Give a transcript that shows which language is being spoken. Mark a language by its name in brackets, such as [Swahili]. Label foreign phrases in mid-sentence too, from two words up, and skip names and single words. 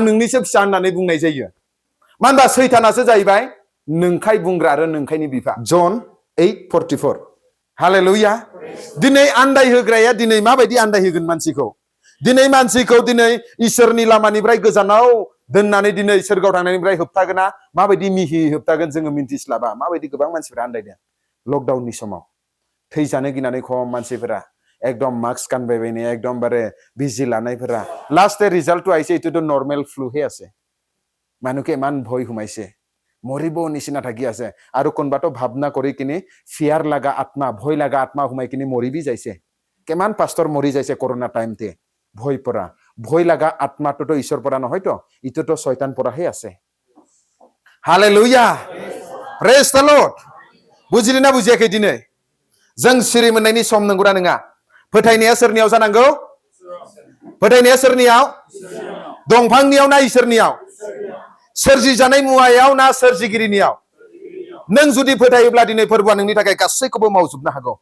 [Bodo] नोंनिसो फिसा होननानै बुंनाय जायो मानो होनबा सैतानासो जाहैबाय नोंखाय बुंग्रा आरो नोंखायनि बिफा जन 8:44 हालेलुया दिनै आन्दाय होग्राया दिनै माबायदि आन्दाय होगोन मानसिखौ दिनै मानसिखौ दिनै इसोरनि लामानिफ्राय गोजानाव दोननानै दिनै सोरगाव थांनायनिफ्राय होबथागोना माबायदि मिहि होबथागोन जोङो मिन्थिस्लाबा माबायदि गोबां मानसिफोरा आन्दायदों लकडाउननि समाव थैजानो गिनानै खम मानसिफोरा एकदम मास्क गानबायबायनाय एकदमबारे बिजि लानायफोरा [English] last result [Naga Pidgin] আহিছে এইটোতো নৰ্মেল ফ্লুহে আছে মানুহকে ইমান ভয় সোমাইছে মৰিব নিচিনা থাকি আছে আৰু কোনবাটো ভাবনা কৰি কিনি ফিয়াৰ লাগা আত্মা ভয় লাগা আত্মা সোমাই কিনি মৰিবি যাইছে কেমান পাস্তৰ মৰি যাইছে কৰোনা টাইমতে ভয় পৰা ভয় লাগা আত্মাটোতো ঈশ্বৰ পৰা নহয়তো ইটোতো শয়তান পৰাহে আছে [Bodo] হালেলুয়া [English] praise the Lord [Bodo] বুজিदों ना बुजियाखै दिनै जों सिरि मोननायनि सम नंगौना नङा फोथायनाया सोरनियाव जानांगौ फोथायनाया सोरनियाव दंफांनियाव ना इसोरनियाव सोरजि जानाय मुवायाव ना सोरजिगिरिनियाव नों जुदि फोथायोब्ला दिनै फोरबोआ नोंनि थाखाय गासैखौबो मावजोबनो हागौ